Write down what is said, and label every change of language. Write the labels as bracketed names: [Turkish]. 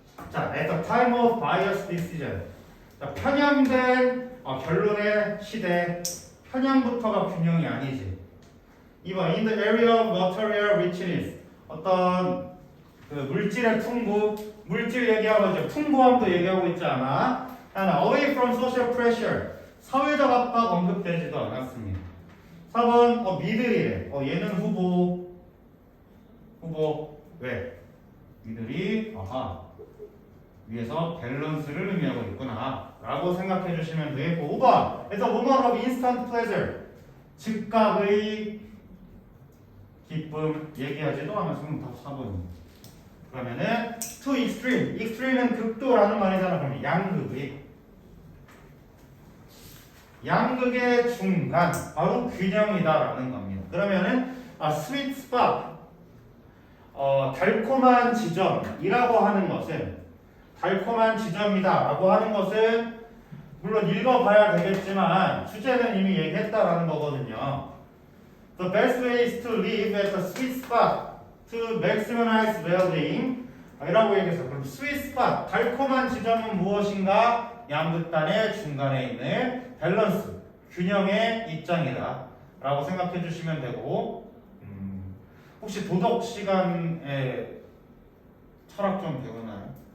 [English] 자, at the time of biased decision. [Korean] 자, 편향된 결론의 시대. 편향부터가 균형이 아니지. [English] 2번 in the area of material richness. [Korean] 어떤 그 물질의 풍부, 물질 얘기하고 이제 풍부함도 얘기하고 있지 않아? [English] 하나, away from social pressure. [Korean] 사회적 압박 언급되지도 않았습니다. 4번 미들이래. 얘는 후보. 왜? 미들이 위에서 밸런스를 의미하고 있구나 라고 생각해 주시면 되겠고 5번 [English] It's a moment of instant pleasure. [Korean] 즉각의 기쁨 얘기하지도 않았으면 다 4번입니다. 그러면은 [English] to extreme. [Korean] extreme은 극도라는 말이잖아. 그러면 양극의 중간 바로 균형이다라는 겁니다. 그러면은 sweet spot 달콤한 지점이라고 하는 것은 달콤한 지점이다라고 하는 것은 물론 읽어봐야 되겠지만 주제는 이미 얘기했다라는 거거든요. [English] The best way is to live at the sweet spot to maximize well-being. [Korean] 이라고 얘기해서 그럼 sweet spot, 달콤한 지점은 무엇인가? 양극단의 중간에 있는 밸런스, 균형의 입장이다 라고 생각해 주시면 되고, 혹시 도덕 시간에 철학 좀 배우나요?